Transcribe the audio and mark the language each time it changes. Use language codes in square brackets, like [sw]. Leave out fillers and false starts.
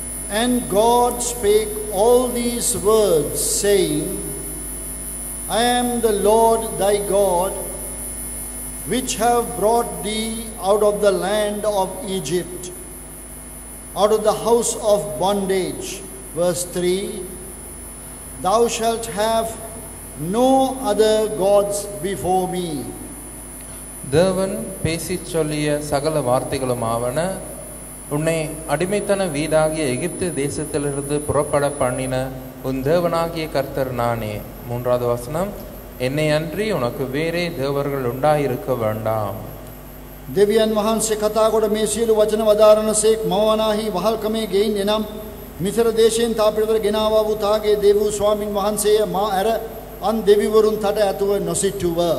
[en] And God spake all these words, saying, I am the Lord thy God, which have brought thee out of the land of Egypt, out of the house of bondage. Verse 3, Thou shalt have no other gods before me. [ta] தேவன் பேசிச் சொல்லிய சகல வார்த்தைகளும் ஆவன, உன்னை அடிமைத்தன வீடாகிய எகிப்து தேசத்திலிருந்து புறப்பட பண்ணின உன் தேவனாகிய கர்த்தர் நானே. 3வது வசனம், என்னை அன்றி உனக்கு வேறே தேவர்கள் உண்டாயிருக்க வேண்டாம். [si] දෙවියන් වහන්සේ කතා කොට මේ සියලු වචන වදාරනසේක් මවනාහි වහල්කමේ ගෙයින් එනම් මිසර දේශයෙන් තා පිටතට ගෙනාවා වූ තාගේ දෙව් ස්වාමින් වහන්සේය මා ඇර අන් දෙවිවරුන් තට ඇතුව නොසිටුව.